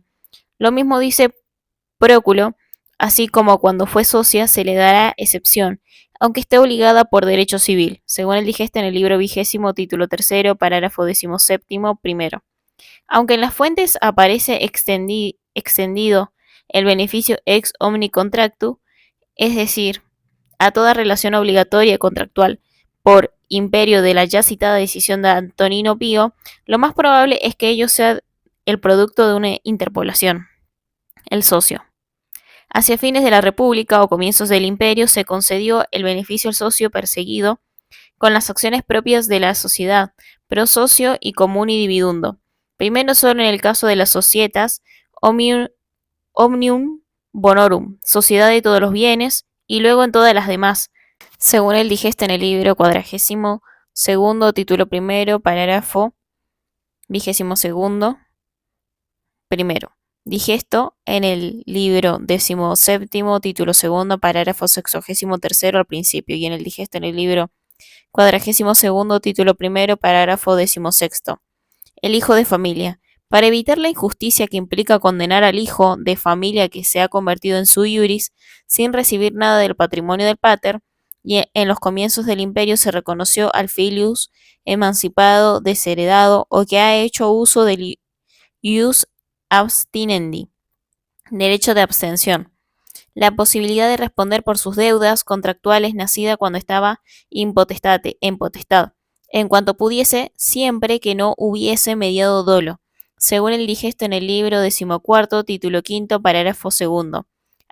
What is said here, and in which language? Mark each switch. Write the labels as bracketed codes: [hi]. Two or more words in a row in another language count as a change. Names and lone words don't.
[es] Lo mismo dice Próculo, así como cuando fue socia se le dará excepción, aunque esté obligada por derecho civil, según el digesto en el libro 20, título 3, parágrafo 17, primero. Aunque en las fuentes aparece extendido el beneficio [la] ex omni contractu, [es] es decir, a toda relación obligatoria contractual por imperio de la ya citada decisión de Antonino Pío, lo más probable es que ello sea el producto de una interpolación. El socio. Hacia fines de la República o comienzos del Imperio se concedió el beneficio al socio perseguido con las acciones propias de la sociedad, [la] pro socio [es] y [la] comuni dividundo. [es] Primero solo en el caso de las [la] societas omnium bonorum, [es] sociedad de todos los bienes, y luego en todas las demás, según el digesto en el libro 42, título 1, parágrafo 22, primero. Digesto en el libro 17, título 2, parágrafo 63 al principio, y en el digesto en el libro 42, título 1, parágrafo 16. El hijo de familia. Para evitar la injusticia que implica condenar al hijo de familia que se ha convertido en [la] sui iuris [es] sin recibir nada del patrimonio del pater, y en los comienzos del imperio se reconoció al filius emancipado, desheredado o que ha hecho uso del [la] ius abstinendi, [es] derecho de abstención, la posibilidad de responder por sus deudas contractuales nacida cuando estaba en potestad, en cuanto pudiese, siempre que no hubiese mediado dolo, según el digesto en el libro 14, título 5, parágrafo 2.